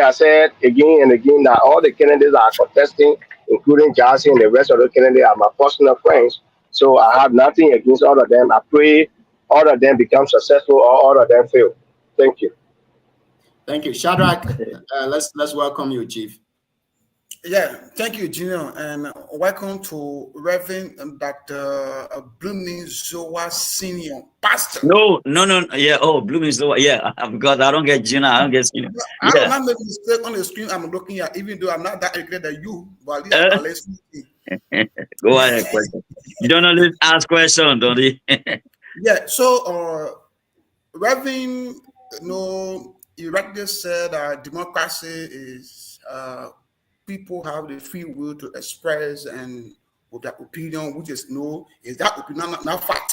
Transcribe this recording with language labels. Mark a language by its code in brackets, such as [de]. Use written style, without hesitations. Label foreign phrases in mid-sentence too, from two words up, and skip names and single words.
[en] I said again and again that all the candidates are contesting, including Jassy and the rest of the candidates, are my personal friends. So I have nothing against all of them. I pray all of them become successful or all of them fail. Thank you. Thank you, Shadrach. Let's welcome you, Chief. Yeah, thank you, Junior, and welcome to Reverend Dr. Bloomy Zowa Senior Pastor. No, yeah. Oh, Bloomy Zowa, yeah. Because I don't get Junior, I don't get Senior. I don't not make a mistake on the screen. I'm looking at, even though I'm not that educated as you, but at least I'm listening. Go ahead, question. You don't know, ask questions, don't you? Yeah. So, Reverend, you rightly said democracy is people have the free will to express and with their opinion, which is that opinion not fact.